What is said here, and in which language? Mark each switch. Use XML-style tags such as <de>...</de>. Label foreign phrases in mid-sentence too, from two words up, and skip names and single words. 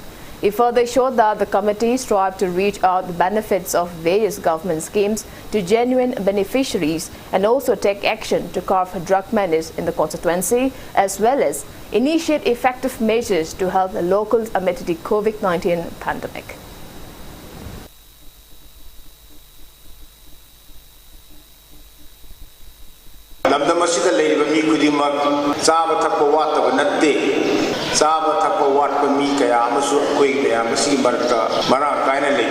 <en>He further assured that the committee strive to reach out the benefits of various government schemes to genuine beneficiaries and also take action to curb drug menace in the constituency, as well as initiate effective measures to help the locals amid the COVID-19 pandemic.</en> <mni>ꯂꯝꯗꯝꯁꯤꯗ ꯂꯩꯔꯤꯕ ꯃꯤ ꯈꯨꯗꯤꯡꯃꯛ ꯆꯥꯕ ꯊꯛꯄ ꯋꯥꯠꯇꯕ ꯅꯠꯇꯦ ꯆꯥꯕ ꯊꯛꯄ ꯋꯥꯠꯄ ꯃꯤ ꯀꯌꯥ ꯑꯃꯁꯨ ꯑꯩꯈꯣꯏ ꯃꯌꯥꯝ ꯑꯁꯤꯒꯤ ꯃꯔꯛꯇ ꯃꯔꯥꯡ ꯀꯥꯏꯅ ꯂꯩ</mni>